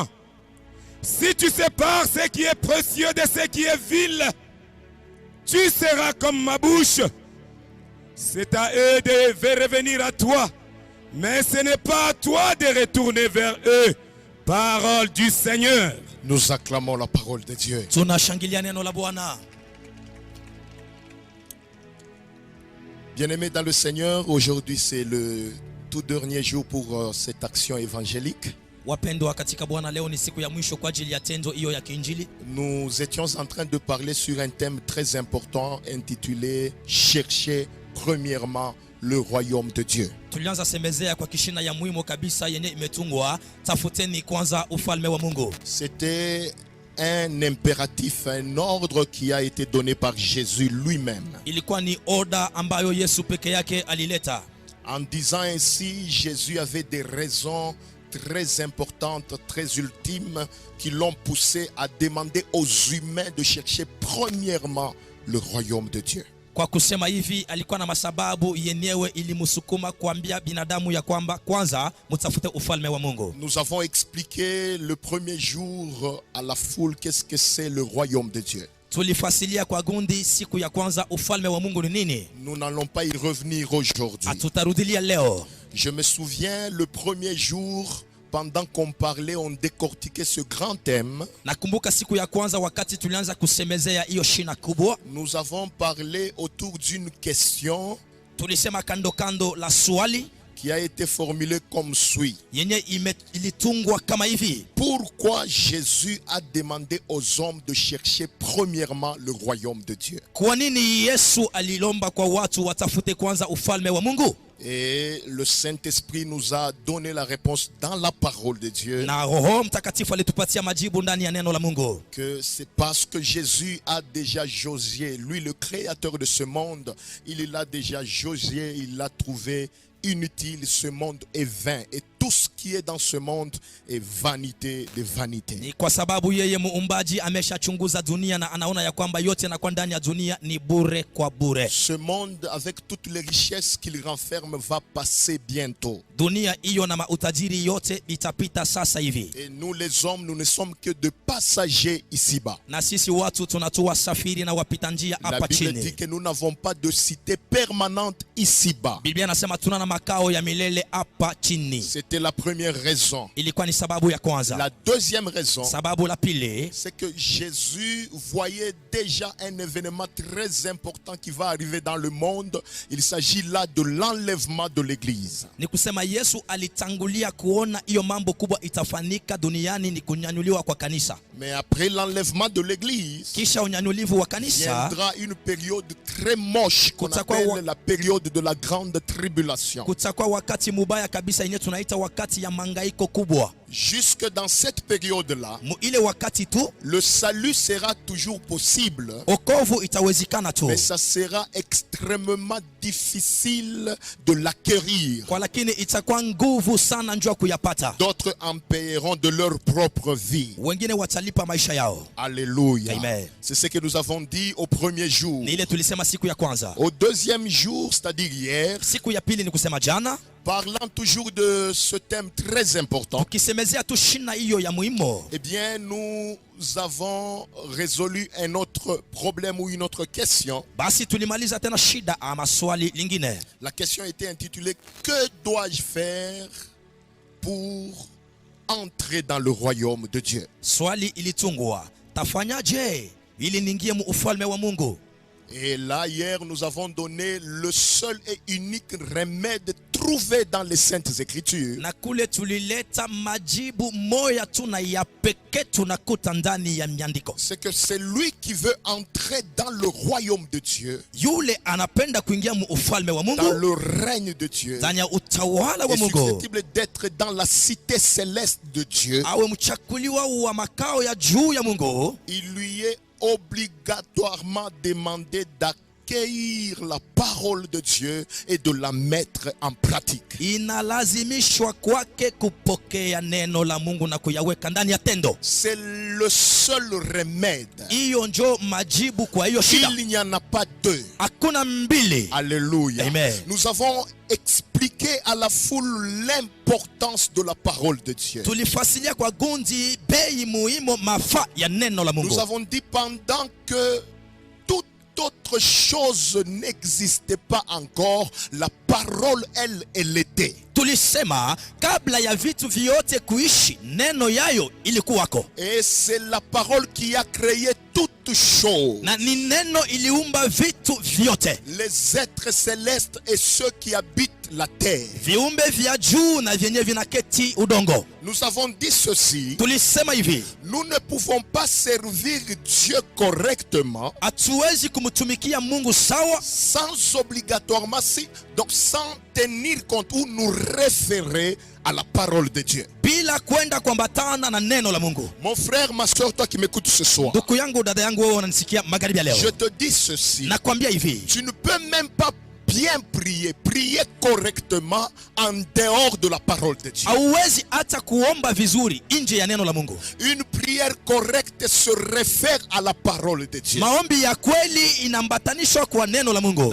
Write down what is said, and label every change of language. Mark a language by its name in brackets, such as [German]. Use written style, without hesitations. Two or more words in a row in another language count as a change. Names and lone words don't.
[French] Si tu sépares ce qui est précieux de ce qui est vil, tu seras comme ma bouche. C'est à eux de revenir à toi, mais ce n'est pas à toi de retourner vers eux. Parole du Seigneur. Nous acclamons la parole de Dieu. [Swahili] Tunashangilia neno la Bwana. [French] Bien-aimés dans le Seigneur, aujourd'hui c'est le tout dernier jour pour cette action évangélique. [Swahili] Wapendwa katika Bwana, leo ni siku ya mwisho kwa ajili ya tendo hiyo ya kiinjili. [French] Nous étions en train de parler sur un thème très important intitulé « Chercher premièrement le royaume de Dieu ». [Swahili] Tulianza semezea kwa kishina ya muhimu kabisa yenye imetungwa, tafuteni kwanza ufalme wa Mungu. [French] C'était un impératif, un ordre qui a été donné par Jésus lui-même. [Swahili] Ilikuwa ni oda ambayo Yesu peke yake alileta. [French] En disant ainsi, Jésus avait des raisons très importantes, très ultimes, qui l'ont poussé à demander aux humains de chercher premièrement le royaume de Dieu. [Swahili] Kwa kusema hivi, alikuwa na masababu yenyewe ilimsukuma kuambia binadamu ya kwamba kwanza mtafute ufalme wa Mungu. [French] Nous avons expliqué le premier jour à la foule qu'est-ce que c'est le royaume de Dieu. [Swahili] Tulifasilia kwa gundi siku ya kwanza ufalme wa Mungu ni nini. [French] Nous n'allons pas y revenir aujourd'hui. [Swahili] Hatutarudilia leo. [French] Je me souviens le premier jour, pendant qu'on parlait, on décortiquait ce grand thème. [Swahili] Nakumbuka siku ya kwanza wakati tulianza kusemezea hiyo shina kubwa. [French] Nous avons parlé autour d'une question [Swahili] Tulisema kando kando la swali [French] qui a été formulée comme suit. [Swahili] yenye ilitungwa kama hivi. [French] Pourquoi Jésus a demandé aux hommes de chercher premièrement le royaume de Dieu? [Swahili] Kwa nini Yesu alilomba kwa watu watafute kwanza ufalme wa Mungu? [French] Et le Saint-Esprit nous a donné la réponse dans la parole de Dieu. [Swahili] Na Roho Mtakatifu alitupatia majibu ndani ya neno la Mungu. [French] Que c'est parce que Jésus a déjà jugé, lui le créateur de ce monde, il l'a déjà jugé, il l'a trouvé inutile, ce monde est vain et tout ce qui est dans ce monde est vanité de vanité. [Swahili] Ni kwa sababu yeye muumbaji ameshachunguza dunia na anaona ya kwamba yote yanakuwa ndani ya dunia ni bure kwa bure. [French] Ce monde avec toutes les richesses qu'il renferme va passer bientôt. [Swahili] Dunia hiyo na mautajiri yote itapita sasa hivi. [French] Et nous les hommes, nous ne sommes que de passagers ici-bas. [Swahili] Na sisi watu tunatua safiri na wapita njia [French] La [Swahili] hapa [French] Bible dit [Swahili] chini. [French] que nous n'avons pas de cité permanente ici-bas. [Swahili] Biblia inasema tuna na makao ya milele hapa chini. [French] C'est C'était la première raison. [Swahili] Ilikuwa ni sababu ya kwanza. [French] La deuxième raison, [Swahili] Sababu la pili, [French] c'est que Jésus voyait déjà un événement très important qui va arriver dans le monde. Il s'agit là de l'enlèvement de l'Église. [Swahili] ni kusema Yesu alitangulia kuona hiyo mambo kubwa itafanyika duniani, ni kunyanyuliwa kwa kanisa. [French] Mais après l'enlèvement de l'Église, [Swahili] Kisha unyanyulivu wa kanisa [French] viendra une période très moche qu'on appelle la période de la grande tribulation. [Swahili] kutakuwa wakati mubaya kabisa yenye tunaita wakati ya mangaiko kubwa. [French] Jusque dans cette période-là, [Swahili] Ile wakati tu [French] le salut sera toujours possible, [Swahili] okovu itawezekana tu, [French] mais ça sera extrêmement difficile de l'acquérir. [Swahili] kwa lakini itakuwa nguvu sana njoo kuyapata. [French] D'autres en paieront de leur propre vie. [Swahili] Wengine watalipa maisha yao. [French] Alléluia. Amen. C'est ce que nous avons dit au premier jour. [Swahili] Ni ile tulisema siku ya kwanza. [French] Au deuxième jour, c'est-à-dire hier, [Swahili] Siku ya pili ni kusema jana, [French] parlant toujours de ce thème très important, [Swahili] tukisemezea tu shina hiyo ya muhimu. [French] eh bien, nous avons résolu un autre problème ou une autre question. [Swahili] Basi tulimaliza tena shida ama swali lingine. [French] La question était intitulée « Que dois-je faire pour entrer dans le royaume de Dieu ?» [Swahili] Swali ilitungwa, tafanyaje ili niingie mu ufalme wa Mungu? [French] Et là, hier, nous avons donné le seul et unique remède trouvé dans les Saintes Écritures. [Swahili] Na kule tulileta majibu moya tu na ya pekee tunakuta ndani ya miandiko. [French] C'est que c'est lui qui veut entrer dans le royaume de Dieu, [Swahili] Yule anapenda kuingia mu ufalme wa [French] dans [Swahili] Mungu, [French] le règne de Dieu, [Swahili] ndani ya utawala wa [French] est [Swahili] Mungu, [French] susceptible d'être dans la cité céleste de Dieu. [Swahili] awe mchakuliwa wa makao ya juu ya Mungu. [French] Il lui est obligatoirement demandé d'accueillir la parole de Dieu et de la mettre en pratique. [Swahili] Inalazimishwa kwake kupokea neno la Mungu na kuyaweka ndani ya tendo. [French] C'est le seul remède. [Swahili] Hiyo njo majibu kwa hiyo shida. [French] Il n'y en a pas deux. [Swahili] Hakuna mbili. [French] Alléluia. Amen. Nous avons expliqué à la foule l'importance de la parole de Dieu. [Swahili] Tulifasilia kwa gundi bei muhimu mafa ya neno la Mungu. [French] Nous avons dit pendant que toute autre chose n'existait pas encore, la parole, elle était. [Swahili] Tulisema kabla ya vitu vyote kuishi, neno yayo ilikuwako. [French] Et c'est la parole qui a créé toutes choses. [Swahili] Na ni neno iliumba vitu vyote. [French] Les êtres célestes et ceux qui habitent la terre. [Swahili] Viumbe vya juu na vyenye vinaketi udongo. [French] Nous avons dit ceci. [Swahili] Tulisema hivi, [French] Nous ne pouvons pas servir Dieu correctement [Swahili] hatuwezi kumtumikia Mungu sawa [French] sans obligatoirement, donc sans tenir compte ou nous référer à la parole de Dieu. [Swahili] bila kwenda kuambatana na neno la Mungu. [French] Mon frère, ma soeur, toi qui m'écoutes ce soir, [Swahili] Ndugu yangu, dada yangu, wewe unanisikia magharibi ya leo, [French] je te dis ceci. [Swahili] nakwambia hivi, [French] Tu ne peux même pas bien prier correctement en dehors de la parole de Dieu. [Swahili] hauwezi hata kuomba vizuri nje ya neno la Mungu. [French] Une prière correcte se réfère à la parole de Dieu. [Swahili] Maombi ya kweli inaambatanishwa kwa neno la Mungu.